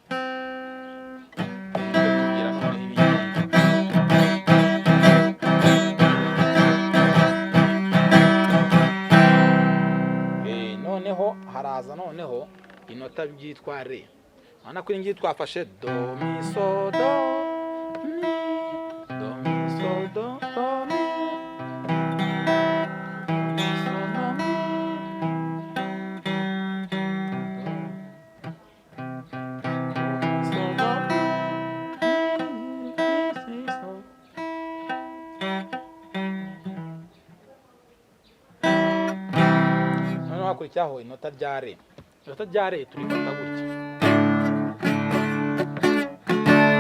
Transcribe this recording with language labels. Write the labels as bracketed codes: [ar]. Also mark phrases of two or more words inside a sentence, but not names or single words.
[rw] Noneho haraza noneho inota byitwa re. Urabona ko iyi ngiyi twafashe do mi so do mi, do mi so do mi, so do mi, so do mi, so. Noneho hakurikiraho inota rya re. Inota rya re turifata gutya.